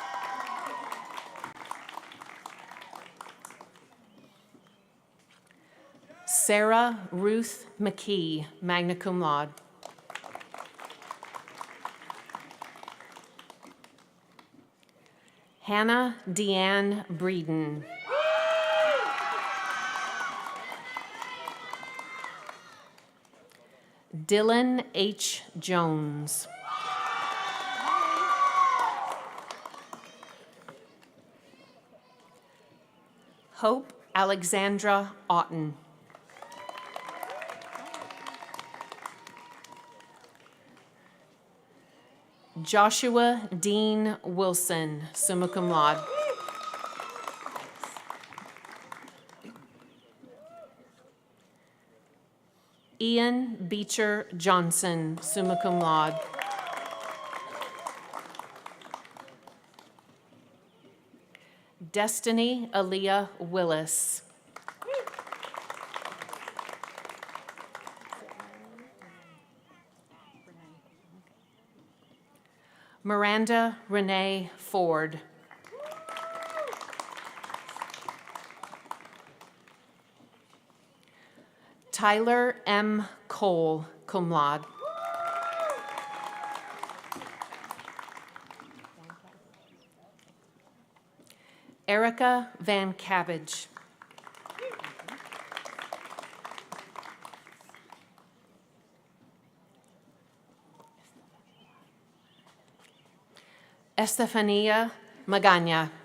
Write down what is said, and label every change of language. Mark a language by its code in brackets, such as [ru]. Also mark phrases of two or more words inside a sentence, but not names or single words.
[en] Sarah Ruth McKee, [la] magna cum laude. [en] Hannah Deanne Breeden. Dylan H. Jones. Hope Alexandra Otten. Joshua Dean Wilson, [la] summa cum laude. [en] Ian Beecher Johnson, [la] summa cum laude. [en] Destiny Aaliyah Willis. Miranda Renee Ford. Tyler M. Cole, [la] cum laude. [en] Erica Van Cabbage. Estefania Magana.